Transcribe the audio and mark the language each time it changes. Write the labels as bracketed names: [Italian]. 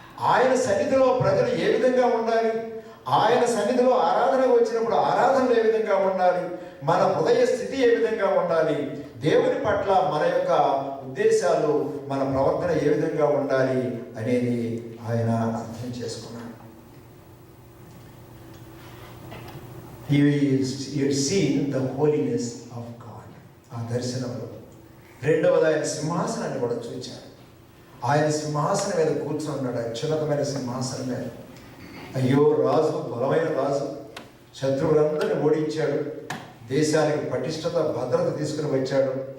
[Telugu] ఆయన సన్నిధిలో ప్రజలు ఏ విధంగా ఉండాలి, ఆయన సన్నిధిలో ఆరాధనకు వచ్చినప్పుడు ఆరాధనలు ఏ విధంగా ఉండాలి, మన హృదయ స్థితి ఏ విధంగా ఉండాలి, దేవుని పట్ల మన యొక్క ఉద్దేశాలు, మన ప్రవర్తన ఏ విధంగా ఉండాలి అనేది ఆయన అర్థం చేసుకున్నాడు. [English] He had seen the holiness of God. [Telugu] ఆ దర్శనంలో రెండవది ఆయన సింహాసనాన్ని కూడా చూచాడు. ఆయన సింహాసనం మీద కూర్చున్నాడు, అత్యున్నతమైన సింహాసనం మీద. అయ్యో, రాజు, బలమైన రాజు, శత్రువులందరినీ ఓడించాడు, దేశానికి పటిష్టత, భద్రత తీసుకుని వచ్చాడు.